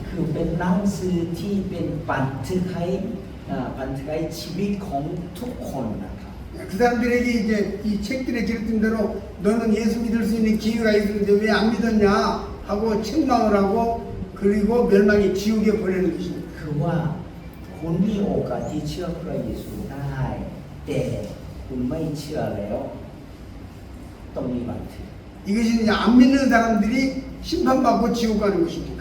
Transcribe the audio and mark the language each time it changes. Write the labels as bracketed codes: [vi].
[th] คือเป็นหนังสือที่เป็นบันทึกให้ชีวิตของทุกคนนะครับ [ko] 그 사람들에게 이제 이 책들에 기록된 대로 너는 예수 믿을 수 있는 기회가 있는데 왜 안 믿었냐 하고 책망을 하고 그리고 멸망의 지옥에 보내는 것입니다. [th] คือว่าคุณมีโอกาสที่เชื่อพระเยซูได้แต่คุณไม่เชื่อแล้วต้องมีบันทึก [ko] 이것이 이제 안 믿는 사람들이 심판받고 지옥 가는 것입니다.